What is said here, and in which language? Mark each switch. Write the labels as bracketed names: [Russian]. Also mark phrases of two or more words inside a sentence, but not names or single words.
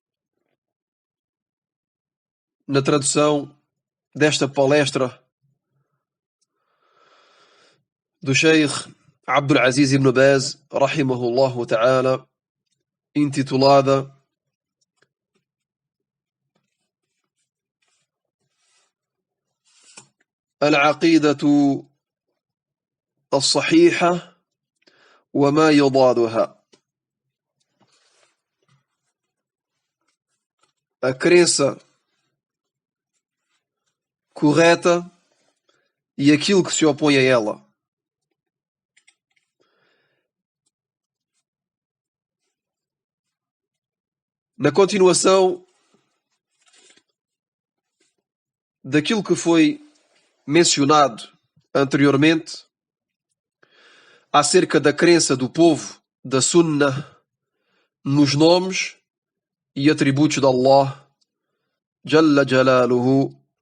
[Portuguese] Na tradução desta palestra do Sheikh Abdul Aziz ibn Baz, [Arabic] رحمه الله تعالى, [Portuguese] intitulada [Arabic] العقيدة الصحيحة وما يضادها. [Portuguese] A crença correta e aquilo que se opõe a ela. Na continuação daquilo que foi mencionado anteriormente acerca da crença do povo da Sunnah nos nomes e atributos de [Arabic] الله جل جلاله,